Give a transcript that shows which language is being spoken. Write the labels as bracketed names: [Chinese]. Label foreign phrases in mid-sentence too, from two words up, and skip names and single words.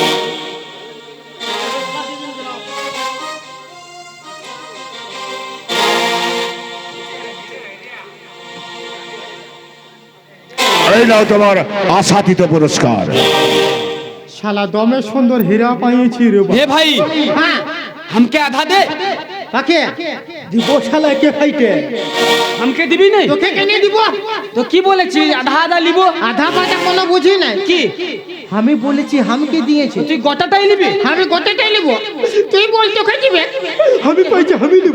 [Bangla] এই নাও তোমার আশাতীত পুরস্কার। শালা দমে সুন্দর হীরা পাইছি রে। হে ভাই, হ্যাঁ, [Bhojpuri] हमके आधा दे। [Bangla] কাকে দিব? শালা কে খাইতে? हमके দিবি নাই? তোকে কেনে দিব? তো কি বলেছিস আধা আধা লিব? আধা পাটা কোনো বুঝি নাই। কি আমি বলেছি হামকে দিয়েছে। তুই গোটাটাই নিবি? আমি গোটাটাই নেব। তুই বল তোকে দিবে? আমি কইছি আমি নেব।